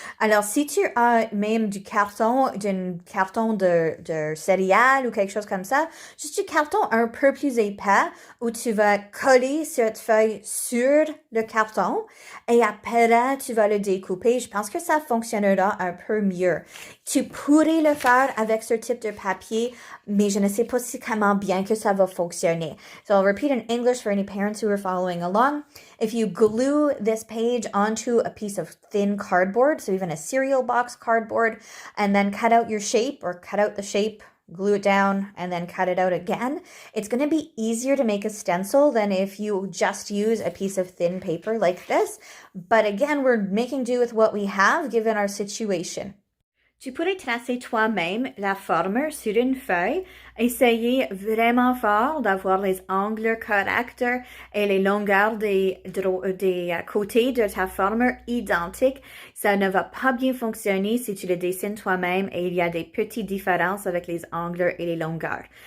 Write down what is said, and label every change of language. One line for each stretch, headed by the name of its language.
French: Alors, si tu as même du carton, d'un carton de céréales ou quelque chose comme ça, juste du carton un peu plus épais où tu vas coller cette feuille sur le carton et après, tu vas le découper. Je pense que ça fonctionnera un peu mieux. Tu pourrais le faire avec ce type de papier, mais je ne sais pas comment bien que ça va fonctionner.
English: So I'll repeat in English for any parents who are following along. If you glue this page onto a piece of thin cardboard, so even a cereal box cardboard, and then cut out your shape or cut out the shape, glue it down, and then cut it out again, it's going to be easier to make a stencil than if you just use a piece of thin paper like this. But again, we're making do with what we have given our situation.
French: Tu pourrais tracer toi-même la forme sur une feuille. Essayez vraiment fort d'avoir les angles corrects et les longueurs des côtés de ta forme identiques. Ça ne va pas bien fonctionner si tu le dessines toi-même et il y a des petites différences avec les angles et les longueurs.